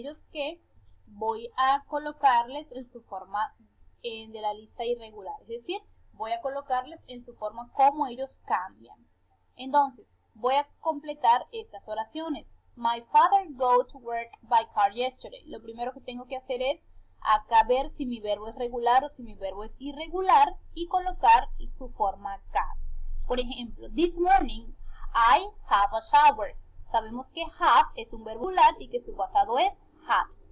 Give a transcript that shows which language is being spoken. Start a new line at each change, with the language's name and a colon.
Spanish: que voy a colocarles en su forma de la lista irregular, es decir, voy a colocarles en su forma como ellos cambian. Entonces, voy a completar estas oraciones.
English: My father go to work by car yesterday.
Spanish: Lo primero que tengo que hacer es acá ver si mi verbo es regular o si mi verbo es irregular y colocar su forma acá. Por ejemplo,
English: this morning I have a shower.
Spanish: Sabemos que have es un verbo regular y que su pasado es had.